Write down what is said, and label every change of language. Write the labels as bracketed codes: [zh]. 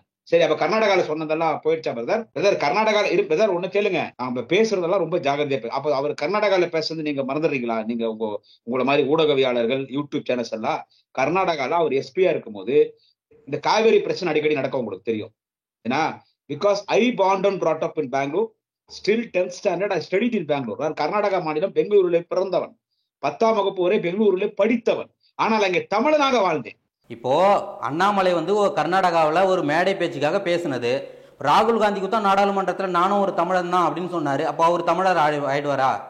[ta] சரி, அப்ப கர்நாடகால சொன்னதெல்லாம் போயிடுச்சா பிரதர்? பிரதர் கர்நாடகால பிரதர் ஒண்ணு கேளுங்க, நாம பேசுறதெல்லாம் ரொம்ப ஜாகிரதையா. அப்ப அவர் கர்நாடகால பேசுறது நீங்க மறந்துடுறீங்களா? நீங்க உங்களை மாதிரி ஊடகவியாளர்கள், யூடியூப் சேனல்ஸ் எல்லாம் கர்நாடகால அவர் எஸ்பியா இருக்கும் போது இந்த காவேரி பிரச்சனை அடிக்கடி நடக்கும், உங்களுக்கு தெரியும். [en] ஏன்னா because I born and brought up in Bangalore, still 10th standard I studied in Bangalore. [ta] நான் கர்நாடகா மாநிலம் பெங்களூருல பிறந்தவன், 10ஆம் வகுப்பு வரை பெங்களூருல படித்தவன். ஆனால் அங்கே தமிழனாக வாழ்ந்தேன். இப்போ அண்ணாமலை கர்நாடகாவில் ஒரு மேடை பேச்சுக்காக பேசினது, ராகுல் காந்திக்கு தான் நாடாளுமன்றத்தில் நானும் ஒரு தமிழன் தான் அப்படின்னு சொன்னாரு. அப்போ அவர் தமிழர் ஆயிடுவாரா?